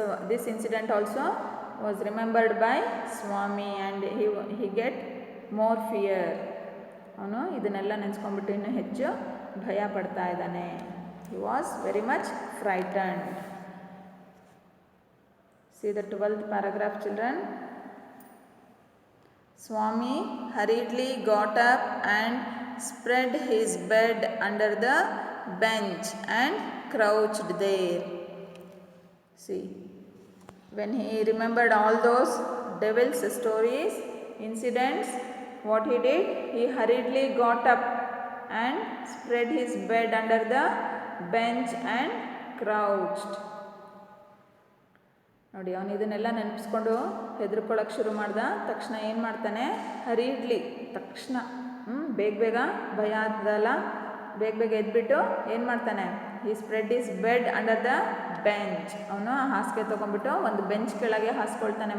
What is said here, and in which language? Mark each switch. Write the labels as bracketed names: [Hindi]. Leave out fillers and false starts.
[English] This incident also was remembered by Swami and he get more fear. [Kannada] ಅವನು ಇದನ್ನೆಲ್ಲ ನೆನೆಸ್ಕೊಂಡ್ಬಿಟ್ಟು ಇನ್ನೂ ಹೆಚ್ಚು ಭಯ ಪಡ್ತಾ ಇದ್ದಾನೆ. [English] He was very much frightened. See the 12th paragraph, children. Swami hurriedly got up and spread his bed under the bench and crouched there. See, when he remembered all those devil's stories, incidents, what he did? He hurriedly got up and spread his bed under the bench and crouched. [Kannada] ನೋಡಿ, ಅವನು ಇದನ್ನೆಲ್ಲ ನೆನಪಿಸ್ಕೊಂಡು ಹೆದರ್ಕೊಳ್ಳೋಕೆ ಶುರು ಮಾಡ್ದ. ತಕ್ಷಣ ಏನು ಮಾಡ್ತಾನೆ? ಹರಿಡ್ಲಿ, ತಕ್ಷಣ ಬೇಗ ಭಯ ಆದಲ್ಲ, ಬೇಗ ಎದ್ಬಿಟ್ಟು ಏನು ಮಾಡ್ತಾನೆ? [English] ಈ spread is bed under the bench. [Kannada] ಅವನು ಹಾಸಿಗೆ ತೊಗೊಂಡ್ಬಿಟ್ಟು ಒಂದು ಬೆಂಚ್ ಕೆಳಗೆ ಹಾಸ್ಕೊಳ್ತಾನೆ.